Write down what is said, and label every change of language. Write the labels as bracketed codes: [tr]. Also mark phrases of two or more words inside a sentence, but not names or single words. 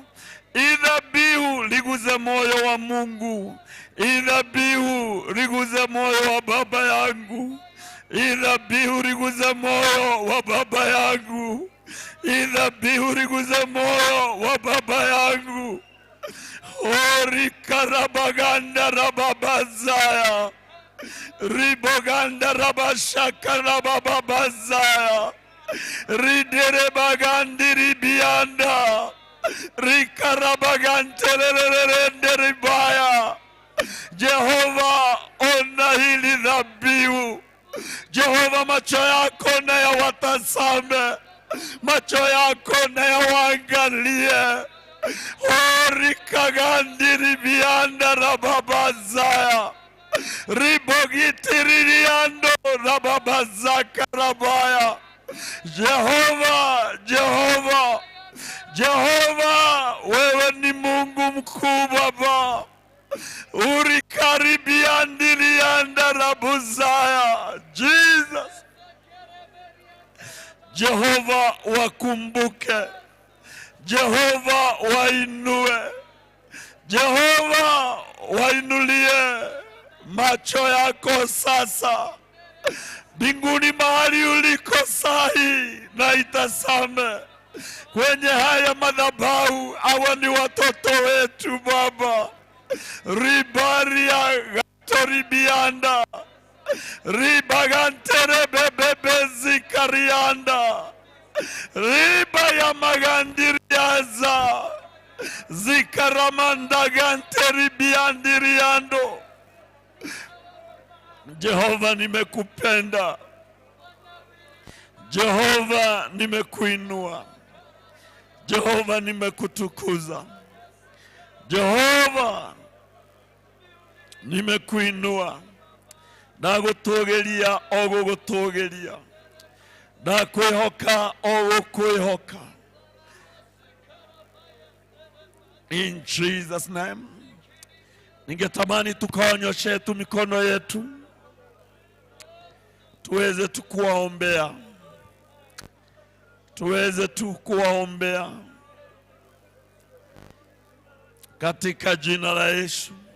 [sw] Idhabihu liguze moyo wa Mungu. Idhabihu liguze moyo wa baba yangu. Idhabihu liguze moyo wa baba yangu. Idhabihu liguze moyo wa baba yangu. Ori karabaganda rababazaya. Riboganda rabashaka rababazaya. Ridere bagandiri bianda. Rikarabagantelelelende ribaya. Jehova, ona hili dhabihu. Jehova, macho yako na yawatazame. Macho yako na yawaangalie. Rikagandiri bianda rababazaya. Ribogitiririando rababazaka rabaya. Jehova, Jehova, Jehova, wewe ni Mungu mkuu Baba. Urikaribiandilianda rabuzaya. Jesus. Jehova, wakumbuke. Jehova, wainue. Jehova, wainulie macho yako sasa. Mbinguni mahali uliko sahi, na itasame kwenye haya madhabahu. Hawa ni watoto wetu Baba. Ribaria gatoribianda. Ribagantere bebebezi karianda. Riba ya magandiriaza. Zikaramanda ganteribiandiriando. Jehova, nimekupenda. Jehova, nimekuinua. Jehova, nimekutukuza. Jehova, nimekuinua. Nagutogeria ogugutogeria. Nakwihoka ogukwihoka. [en] In Jesus name. [sw] Ningetamani tukaonyeshe tu mikono yetu. Tuweze tu kuwaombea. Tuweze tu kuwaombea. Katika jina la Yesu.